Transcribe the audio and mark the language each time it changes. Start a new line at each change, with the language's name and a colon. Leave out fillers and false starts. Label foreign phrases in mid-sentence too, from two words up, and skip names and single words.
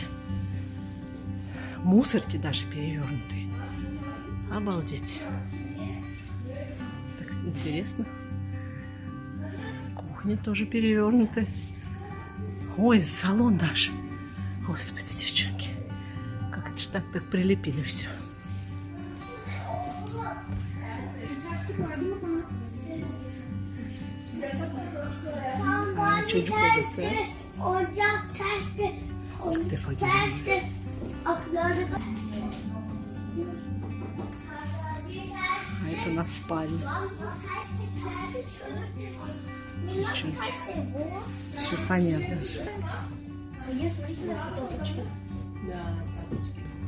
Russian: Мусорки даже перевернутые. Обалдеть. Так интересно. Кухня тоже перевернутая. Ой, салон даже. Господи, девчонки, как это ж так прилепили все.
Turkish: Çocuk odası. İlk defa geliyorum.
Russian: А это у нас спальня. Девчонки. Шифонер даже. Да, тапочки.